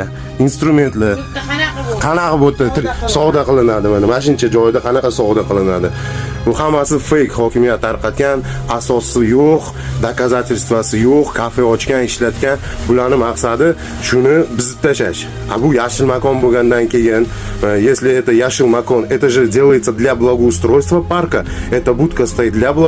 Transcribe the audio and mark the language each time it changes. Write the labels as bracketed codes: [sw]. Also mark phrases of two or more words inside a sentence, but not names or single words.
[uz] Instrumentlar qanaqa bo'ldi savdo qilinadi mana shuncha joyda qanaqa savdo qilinadi. Bu hammasi fake, hokimiyat tarqatgan, asosi yo'q, doказательствоsi yo'q, kafe ochgan, ishlatgan. Bularning maqsadi shuni buzib tashlash. Bu yashil makon bo'lgandan keyin, [ru] если это [uz] яшил макон, [ru] это же делается для благоустройства парка, эта будка стоит для